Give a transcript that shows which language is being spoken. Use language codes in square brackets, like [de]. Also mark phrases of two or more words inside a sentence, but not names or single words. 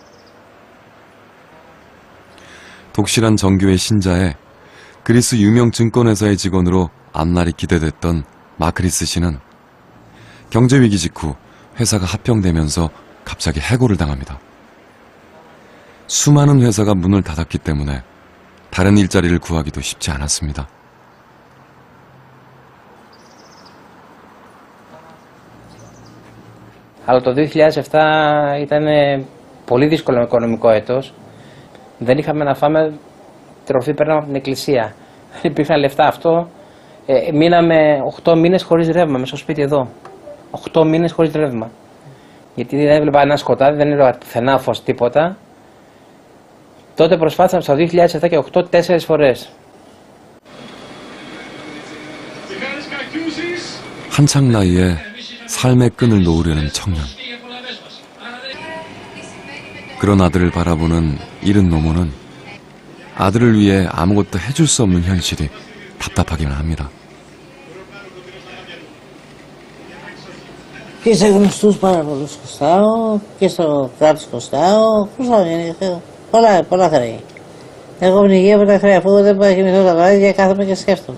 [ko] 독실한 정교의 신자에 그리스 유명 증권회사의 직원으로 앞날이 기대됐던 마크리스 씨는 경제위기 직후 회사가 합병되면서 갑자기 해고를 당합니다. 수많은 회사가 문을 닫았기 때문에 다른 일자리를 구하기도 쉽지 않았습니다. [el] Αλλά το 2007 ήταν πολύ δύσκολο οικονομικό έτος. Δεν είχαμε να φάμε, τροφή παίρναμε από την εκκλησία. Δεν υπήρχαν λεφτά αυτό. Μείναμε 8 μήνες χωρίς ρεύμα μέσα στο σπίτι εδώ. 8 μήνες χωρίς ρεύμα. Γιατί δεν έβλεπα ένα σκοτάδι, δεν έβλεπα πουθενά φως, τίποτα. Τότε προσπάθησαμε στο 2007 και 8 4 φορές. [ko] 한창 나이에 삶의 끈을 놓으려는 청년. 그런 아들을 바라보는 이른 노모는 아들을 위해 아무것도 해줄 수 없는 현실이 답답하기만 합니다. [el] Και σε γνωστούς πάρα πολλούς χρωστάω και στο κράτος χρωστάω. Πολλά χρέη. Εγώ πνιγεί από τα χρέη, αφού δεν μπορώ να κοιμηθώ τα βράδια, κάθομαι και σκέφτομαι.